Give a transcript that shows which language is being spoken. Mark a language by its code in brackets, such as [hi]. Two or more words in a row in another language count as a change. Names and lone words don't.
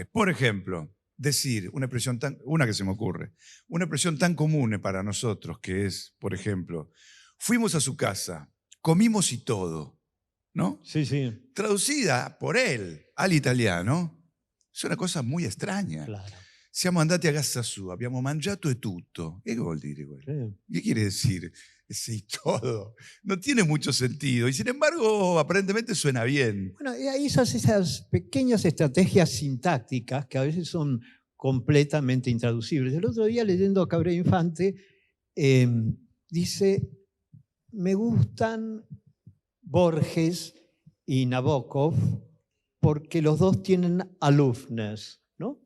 [es] Por ejemplo, decir una expresión una que se me ocurre, una expresión tan común para nosotros que es, por ejemplo, fuimos a su casa, comimos y todo, ¿no? Sí, sí. Traducida por él al italiano, es una cosa muy extraña. Claro. [it] Siamo andati a casa sua, abbiamo mangiato e tutto. ¿Qué vuol dire quello? [es] Sí. ¿Qué quiere decir ese y todo? No tiene mucho sentido y sin embargo aparentemente suena bien. Bueno, ahí son esas pequeñas estrategias sintácticas que a veces son completamente intraducibles. El otro día leyendo a Cabrera Infante dice, me gustan Borges y Nabokov porque los dos tienen aloofness, ¿no?